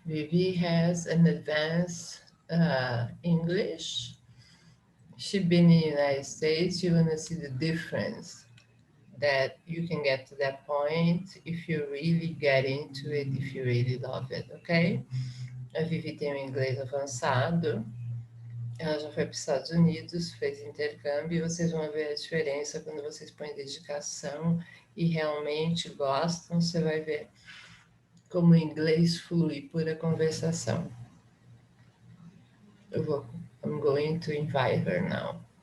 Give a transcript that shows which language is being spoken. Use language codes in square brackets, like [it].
[en] Vivi has an advanced English. She's been in the United States. You're gonna see the difference that you can get to that point if you really get into it, if you really love it, ok? [pt] A Vivi tem um inglês avançado, ela já foi para os Estados Unidos, fez intercâmbio, e vocês vão ver a diferença quando vocês põem dedicação e realmente gostam, você vai ver como o inglês flui por a conversação. [en] I'm going to invite her now.